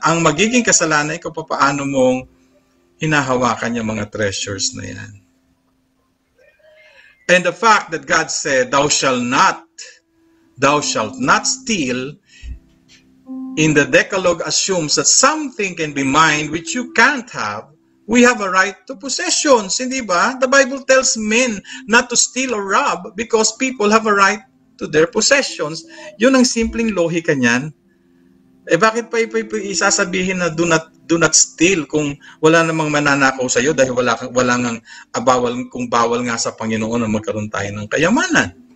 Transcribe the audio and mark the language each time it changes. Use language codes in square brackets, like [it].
[tl] Ang magiging kasalanan ay kung paano mong hinahawakan yung mga treasures na yan. [en] And the fact that God said, thou shalt not steal, in the Decalogue assumes that something can be mine which you can't have. We have a right to possessions, [tl] hindi ba? [en] The Bible tells men not to steal or rob because people have a right to their possessions. [tl] Yun ang simpleng lohika niyan. Bakit pa isasabihin na [en] do not steal [tl] kung wala namang mananakaw sa iyo dahil wala ngang bawal nga sa Panginoon na magkaroon tayo ng kayamanan.